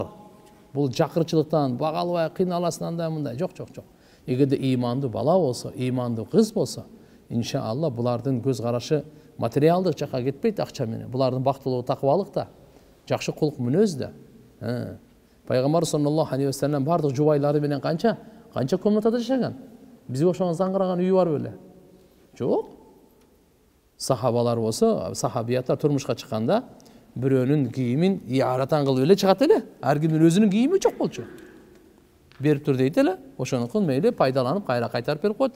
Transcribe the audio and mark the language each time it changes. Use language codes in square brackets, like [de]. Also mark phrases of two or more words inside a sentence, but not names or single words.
[ky] Бул жакырчылыктан, бага албай кыйналасың андай мындай. Жок. Эгерде имандуу бала болсо, имандуу кыз болсо, иншалла булардын көз карашы материалдык жакка кетпейт акча менен. Булардын бактылуу таквалык да, жакшы кулк мүнөз да. Пайгамбар [ar] صلى الله عليه وسلم [ky] бардык жубайлары менен канча комнатада жашаган. Бизге окшогон заңгыраган үйү бар беле? Жок. Сахабалар болсо, сахабияттар турмушка чыкканда бирөөнүн кийимин яратан кылып эле чыгат эле. Ар кимдин өзүнүн кийими жок болчу. Берип тур дейт эле, ошонукун мейли пайдаланып кайра кайтарып берип коет эле.